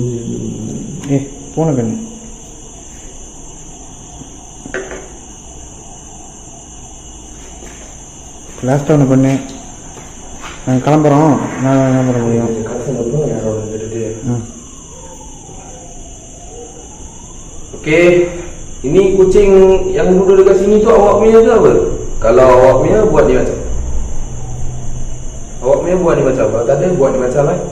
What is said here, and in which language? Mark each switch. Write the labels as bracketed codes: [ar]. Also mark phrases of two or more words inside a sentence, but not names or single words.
[ta] போன கண்ணு லாஸ்ட்டாக ஒன்று பண்ணு. நாங்கள் கிளம்புறோம், நான் என்ன பண்ண முடியும்? [ms] Okey, ini kucing yang duduk dekat sini tu awak punya ke apa? Kalau awak punya, buat dia macam. Awak punya buat dia macam. Kalau tak ada, buat dia macam